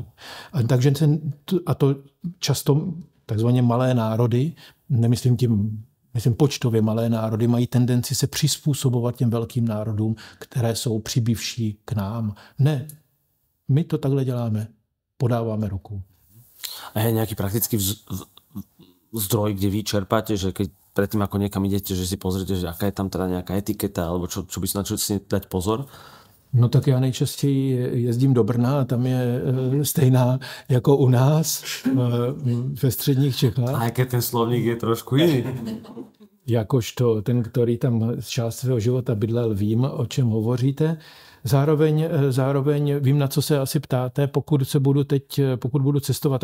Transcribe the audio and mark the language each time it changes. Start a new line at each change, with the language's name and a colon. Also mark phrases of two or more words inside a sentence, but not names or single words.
Czech: Takže to často takzvaně malé národy, myslím počtově malé národy, mají tendenci se přizpůsobovat těm velkým národům, které jsou přibývší k nám. Ne, my to takhle děláme. Podáváme ruku.
Slovak: A je nejaký praktický zdroj, kde vy čerpáte, že keď predtým ako niekam idete, že si pozrite, že aká je tam teda nejaká etiketa, alebo čo by na čo si dať pozor?
Czech: No tak já nejčastěji jezdím do Brna a tam je stejná jako u nás ve středních Čechách. A jaký ten slovník je trošku jiný. Jakožto ten, který tam z část svého života bydlel, vím, o čem hovoříte. Zároveň vím, na co se asi ptáte, pokud budu cestovat.